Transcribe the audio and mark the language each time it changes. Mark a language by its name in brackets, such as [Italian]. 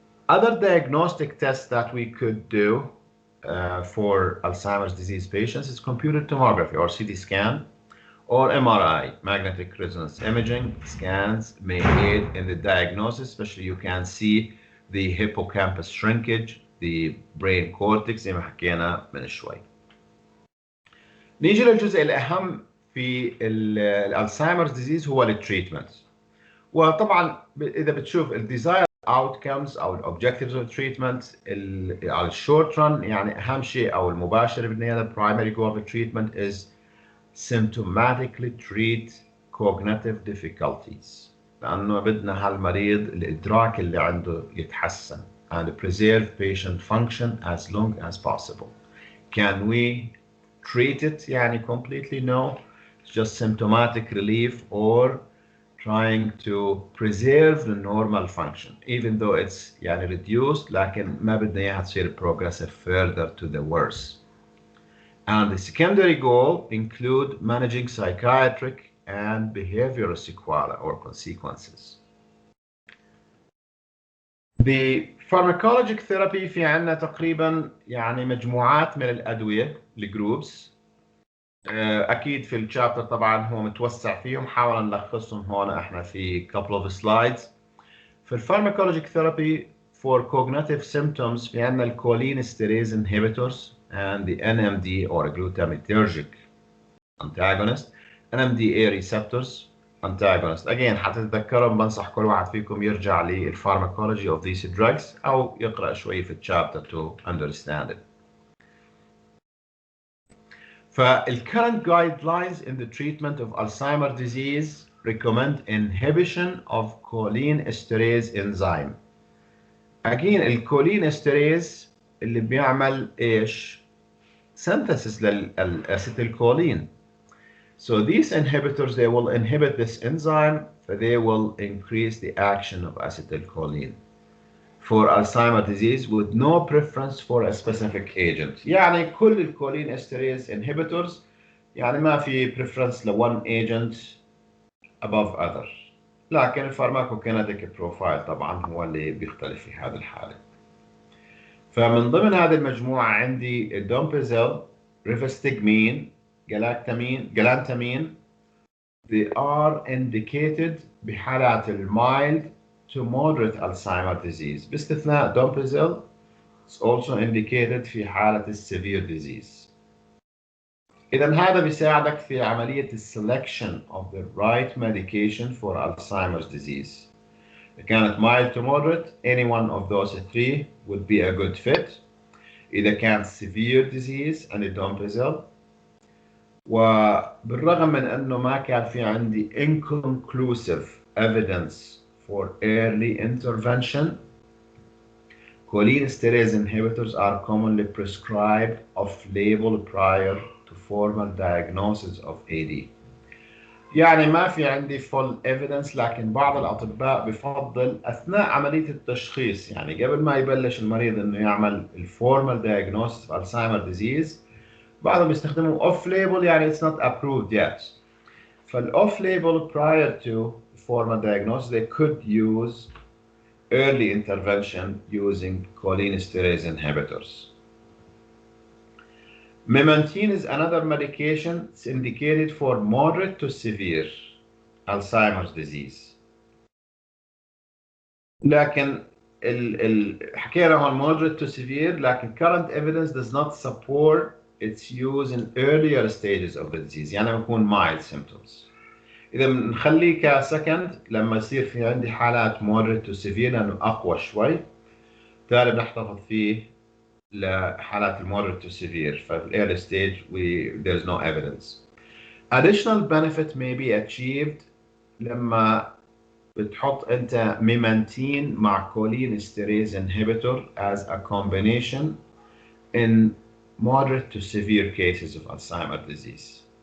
[English] Other diagnostic tests that we could do for Alzheimer's disease patients is computed tomography or CT scan or MRI, magnetic resonance imaging. Scans may aid in the diagnosis, especially you can see the hippocampus shrinkage, the brain cortex [Arabic] زي ما حكينا من شوي. نيجي للجزء الأهم في الألزهايمرز ديزيز هو التريتمنت. وطبعا إذا بتشوف الديزاير outcomes أو ال [English] objectives of treatment [Arabic] على الشورت رن يعني أهم شيء أو المباشر بالنهاية [English] primary goal of treatment is symptomatically treat cognitive difficulties [Arabic] لأنه بدنا هالمريض الإدراك اللي عنده يتحسن [English] and preserve patient function as long as possible. Can we treat it يعني completely? No. It's just symptomatic relief or trying to preserve the normal function even though it's يعني reduced [Arabic] لكن ما بدنا إياها تصير [English] progressive further to the worse. And the secondary goal include managing psychiatric and behavioral sequelae or consequences. The pharmacologic therapy [Arabic] في عنا تقريبا يعني مجموعات من الأدوية الجروبس. أكيد في الشابتر طبعا هو متوسع فيهم حاول نلخصهم هون احنا في [English] couple of slides. [Arabic] في الفارماكولوجيك ثيرابي [English] for cognitive symptoms [Arabic] في عنا [English] الcholinesterase inhibitors and the NMD or glutamatergic antagonist, NMDA receptors antagonist. [Arabic] Again حتى تتذكرهم بنصح كل واحد فيكم يرجع للفارماكولوجي [English] of these drugs [Arabic] أو يقرأ شوي في الشابتر [English] to understand it. فالcurrent guidelines in the treatment of Alzheimer's disease recommend inhibition of cholinesterase enzyme. [Arabic] Again الcholinesterase اللي بيعمل ايش؟ synthesis للacetylcholine. [English] So these inhibitors they will inhibit this enzyme, they will increase the action of acetylcholine for Alzheimer's disease with no preference for a specific agent. [Arabic] يعني كل الcholinesterase inhibitors يعني ما في preference ل [English] one agent above other. [Arabic] لكن الفارماكوكينيتيك بروفايل طبعا هو اللي بيختلف في هذه الحالة. فمن ضمن هذه المجموعة عندي الدومبيزيل، ريفستجمين، جلانتامين. [English] They are indicated بحالات mild to moderate Alzheimer disease [Arabic] باستثناء دومبيزيل. [English] It's also indicated [Arabic] في حالة [English] severe disease. [Arabic] إذا هذا بيساعدك في عملية [English] selection of the right medication for Alzheimer's disease. إذا كانت mild to moderate, any one of those three would be a good fit. [Arabic] إذا كان [English] severe disease [Arabic] الدومبيزيل. وبالرغم من أنه ما كان في عندي [English] inconclusive evidence for early intervention, cholinesterase inhibitors are commonly prescribed off-label prior to formal diagnosis of AD. [Arabic] يعني ما في عندي [English] full evidence، [Arabic] لكن بعض الأطباء بفضل أثناء عملية التشخيص، يعني قبل ما يبلش المريض إنه يعمل الفورمال diagnosis of Alzheimer disease، بعضهم يستخدموا [English] off label، [Arabic] يعني [English] it's not approved yet. فال-off label prior to formal diagnosis they could use early intervention using cholinesterase inhibitors. Memantine is another medication. It's indicated for moderate to severe Alzheimer's disease. [Arabic] لكن حكينا هون [English] moderate to severe، لكن current evidence does not support its use in earlier stages of the disease، [Arabic] يعني بيكون [English] mild symptoms. [Arabic] إذا بنخليه كسكند لما يصير في عندي حالات [English] moderate to severe [Arabic] لأنه أقوى شوي، بالتالي بنحتفظ فيه لحالات moderate to severe. [English] ففي early stage there's no evidence. Additional benefit may be achieved [Arabic] لما بتحط انت ميمانتين مع [English] cholinesterase inhibitor as a combination in moderate to severe cases of Alzheimer's disease.